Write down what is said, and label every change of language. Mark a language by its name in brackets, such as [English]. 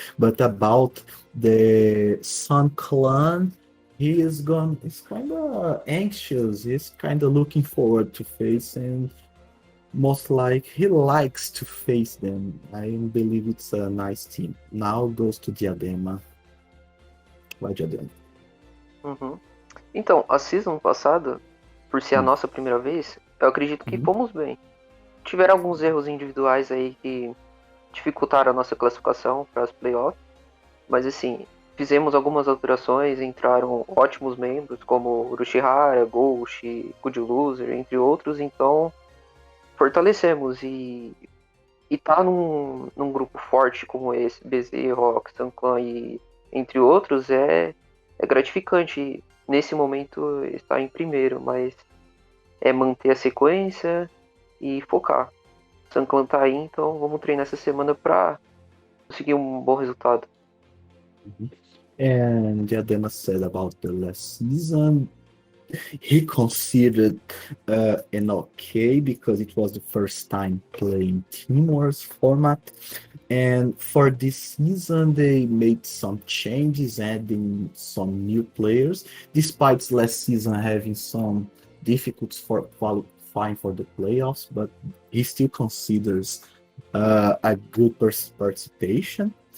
[English] But about the Sun Clan, he's kind of anxious. He's kind of looking forward to face, and most like he likes to face them. I believe it's a nice team. Now goes to Diadema. [Portuguese] Vai, Diadema. Então, a season passada, por ser a nossa primeira vez, eu acredito que fomos bem. Tiveram alguns erros individuais aí que dificultaram a nossa classificação para as playoffs, mas assim, fizemos algumas alterações, entraram ótimos membros como urushihara, Ghost, Good Loser, entre outros, então fortalecemos e tá num grupo forte como esse, BZ, Rock, Sun Clan e entre outros, é gratificante nesse momento estar em primeiro, mas é manter a sequência e focar. Sun Clan tá aí, então vamos treinar essa semana para conseguir um bom resultado. [English] And Diadema said about the last season, he considered an okay because it was the first time playing Team Wars format. And for this season, they made some changes, adding some new players, despite last season having some difficulties for qualifying for the playoffs, but he still considers a good participation.